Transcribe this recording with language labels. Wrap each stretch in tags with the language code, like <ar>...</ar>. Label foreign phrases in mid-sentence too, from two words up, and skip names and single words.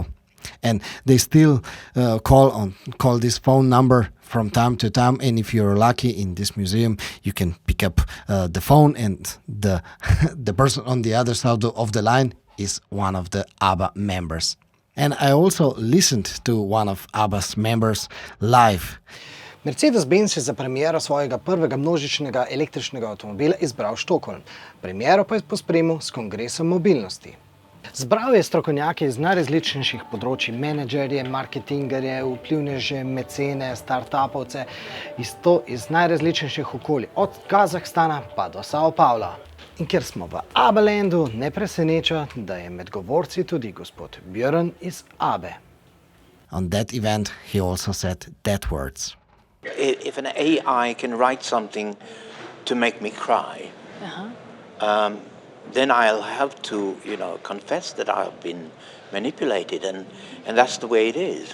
<en>And they still call this phone number from time to time, and if you're lucky in this museum, you can pick up the phone, and the person on the other side of the line is one of the ABBA members. And I also listened to one of ABBA's members live.</en> <sl>Mercedes-Benz je za premiero svojega prvega množičnega električnega avtomobila izbral Stockholm. Premiero pa je pospremil s Kongresom mobilnosti. Zbral je strokovnjake iz najrazličnejših področij, menedžerje, marketingerje, vplivneže, mecene, startupovce, iz najrazličnejših okolij, od Kazahstana pa do Sao Paula. In ker smo v ABBA-landu, ne preseneča, da je med govorci tudi gospod Björn iz ABBA.</sl> <en>On that event, he also said that words. If an AI can write something to make me cry, then I'll have to, confess that I've been manipulated, and that's the way it is.</en>